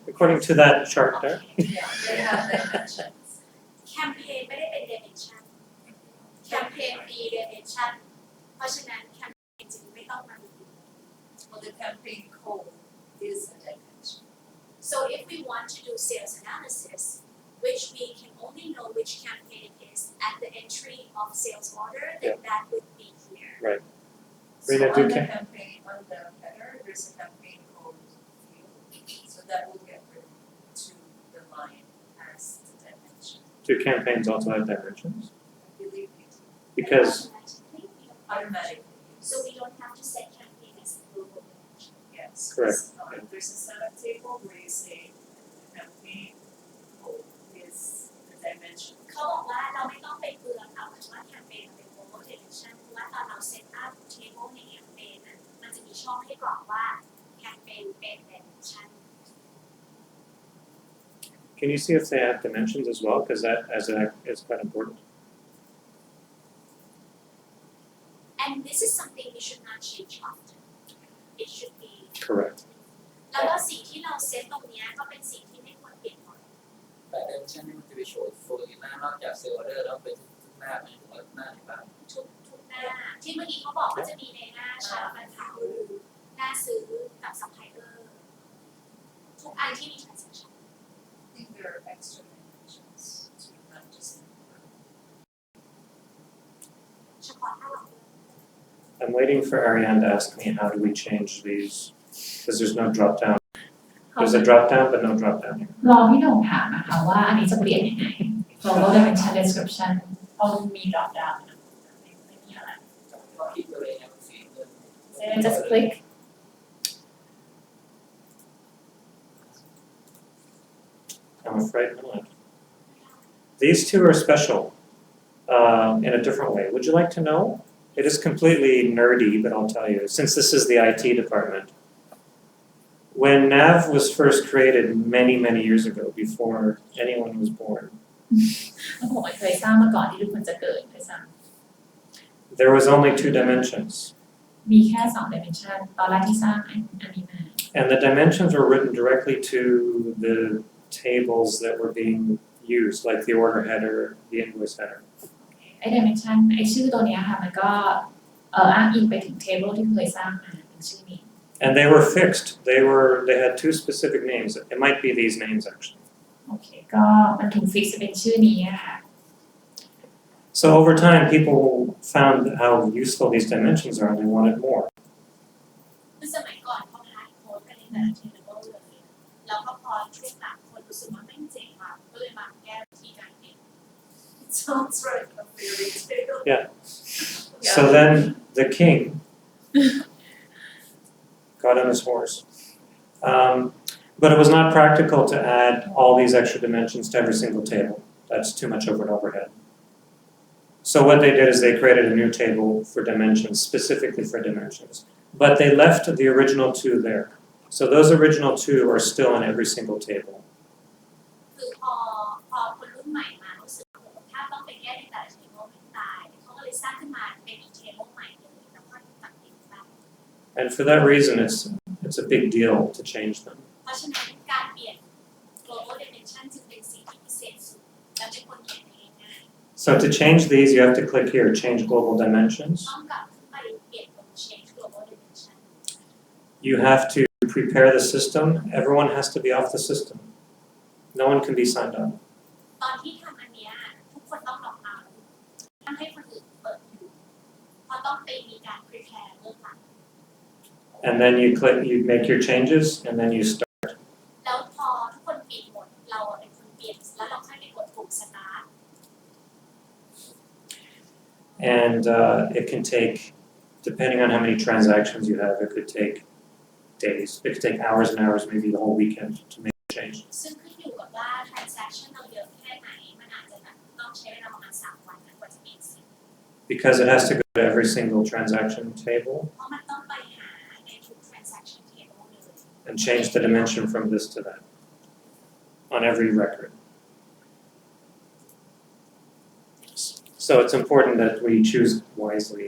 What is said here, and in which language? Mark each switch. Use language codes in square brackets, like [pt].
[en] According to that chart there. Yeah, they have dimensions. [th] แคมเปญไม่ได้เป็น dimension แคมเปญมี dimension เพราะฉะนั้นแคมเปญจึงไม่ต้องมาดู [en] Well, the campaign code is a dimension. So if we want to do sales analysis, which we can only know which campaign is at the entry of sales order, then that would be here. Right. So Rena, on do the ca- campaign, on the header, there's a campaign code field. So that will get written to the line as the dimension. Do campaigns also have dimensions? I believe we do. Because Automatically. So we don't have to set campaign as the global dimension. Yes. Correct. There's a setup table where you say the campaign code is the dimension. [th] เขาบอกว่าเราไม่ต้องไปเปลืองเอาว่าแคมเปญเป็น global dimension เพราะว่าตอนเราเซตอัพ table ในแคมเปญนั้นมันจะมีช่องให้กรอกว่าแคมเปญเป็น dimension. [en] can you see if they have dimensions as well? Because that is quite important. And this is something we should not change often. It should be. Correct. [th] แล้วก็สิ่งที่เราเซตตรงเนี้ยก็เป็นสิ่งที่ไม่ควรเปลี่ยนบ่อย แต่เดิมเช่นนี่มันจะไปโชว์โฟล์หน้านอกจากเซลล์ออเดอร์แล้วเป็นทุกหน้าไหมหรือว่าหน้าไหนบ้าง ทุกหน้าที่เมื่อกี้เขาบอกว่าจะมีในหน้าชาร์ตนะคะคือหน้าซื้อกับซัพพลายเออร์ทุกอันที่มี transaction [en] I think there are extra dimensions to not just. [th] เฉพาะถ้าเรา [en] I'm waiting for Ariane to ask me how do we change these, because there's no drop down. There's a drop down, but no drop down here. [th] รอพี่หนุ่มถามนะคะว่าอันนี้จะเปลี่ยนยังไง global dimension description เพราะมี drop down ไม่มีอะไร ก็คิดตัวเองเป็นสีเงิน [en] then just click I'm afraid not. These two are special in a different way. Would you like to know? It is completely nerdy, but I'll tell you, since this is the IT department. When NAV was first created many, many years ago, before anyone was born, [th] แล้วผมเคยสร้างมาก่อนที่ทุกคนจะเกิดด้วยซ้ [en] there was only 2 dimensions. [th] ำมีแค่2 dimension ตอนแรกที่สร้างอันนี้มา [en] And the dimensions were written directly to the tables that were being used, like the order header, the invoice header. [th] ไอ้ dimension ไอ้ชื่อตัวเนี้ยค่ะมันก็อ้างอิงไปถึง table ที่เคยสร้างมาเป็นชื่อนี้ [en] And they were fixed. They had 2 specific names. It might be these names actually. [th] โอเคก็มันถูก fix เป็นชื่อนี้อะค่ะ [en] So over time, people found how useful these dimensions are and they wanted more. [th] คือสมัยก่อนเขาพาร์ทโค้ดกันในแต่ละ table เลยแล้วก็พอช่วงหลังคนรู้สึกว่าไม่เจ๋งมากก็เลยมาแก้วิธีการเอง [en] It sounds like a fairy tale. Yeah. So then the king got on his horse. But it was not practical to add all these extra dimensions to every single table. That's too much over an overhead. So what they did is they created a new table for dimensions, specifically for dimensions. But they left the original 2 there. So those original 2 are still in every single table. [th] คือพอคนรุ่นใหม่มารู้สึกว่าถ้าต้องไปแก้ในแต่ละ table ไม่ตายเขาก็เลยสร้างขึ้นมาเป็นอีก table ใหม่เลยแล้วก็ตัดทิ้งไป [en] And for that reason, it's a big deal to change them. [th] เพราะฉะนั้นการเปลี่ยน global dimension จึงเป็นสิ่งที่พิเศษสุดและเป็นคนเขียนเองง่าย [en] So to change these, you have to click here, change global dimensions. [th] ต้องกลับขึ้นไปเปลี่ยนตรง change global dimension [en] You have to prepare the system. Everyone has to be off the system. No one can be signed on. [th] ตอนที่ทำอันเนี้ยทุกคนต้องล็อกเอาท์ห้ามให้คนอื่นเปิดอยู่เพราะต้องไปมีการ prepare เรื่องหลัง [en] And then you make your changes, and then you start. [th] แล้วพอทุกคนปิดหมดเราเป็นคนเปลี่ยนแล้วเราค่อยไปกดปุ่ม start [en] And it can take, depending on how many transactions you have, it could take days. It could take hours and hours, maybe the whole weekend to make a change. [th] ซึ่งขึ้นอยู่กับว่า transaction เราเยอะแค่ไหนมันอาจจะแบบต้องใช้เวลาประมาณ3 วันกว่าจะเปลี่ยนสิ่ง [en] Because it has to go to every single transaction table [th] เพราะมันต้องไปหาในทุก transaction table เลย [en] and change the dimension from this to that on every record. So it's important that we choose wisely.